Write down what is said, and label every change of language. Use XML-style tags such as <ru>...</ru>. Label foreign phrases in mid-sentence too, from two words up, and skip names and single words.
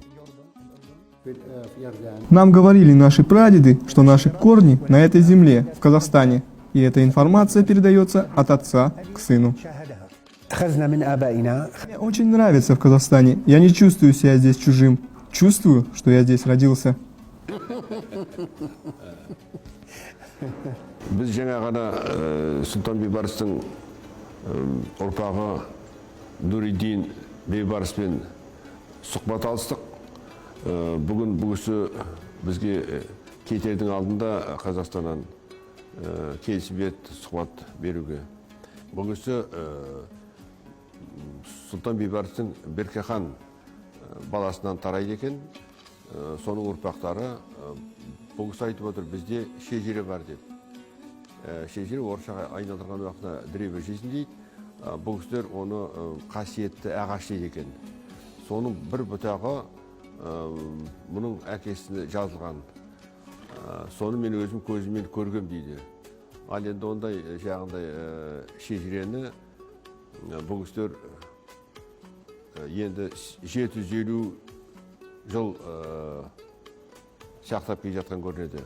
<ru>Нам говорили наши прадеды, что наши корни на этой земле, в Казахстане. И эта информация передается от отца к сыну. Мне очень нравится в Казахстане. Я не чувствую себя здесь чужим. Чувствую, что я здесь родился.</ru> <kk>Biz жаңа ғана Сұлтан Бейбарыстың ұрпағы Нуриддин Бейбарыспен сұхбат алыстық. Бүгін бұл кісі бізге кетердің алдында Қазақстаннан келісім берді сұхбат беруге. Бұл кісі Сұлтан Бейбарыстың Берке хан баласынан тарайды екен. Соның ұрпақтары бұл кісі айтып отыр, бізде шежіре бар деп. Шежіре орысшаға айналдырған уақытына</kk> <ru>древо жизнь</ru> <kk>дейді. Бұл кісілер оны қасиетті ағаш дейді екен. Соның бір бұтағы мұның әкесіне жазылған. Соны мен өзім көзіммен көргем дейді. Ал енді ондай жағындай шежірені бұл кісілер енді 750 жыл сақтап келе жатқан көрінеді.</kk>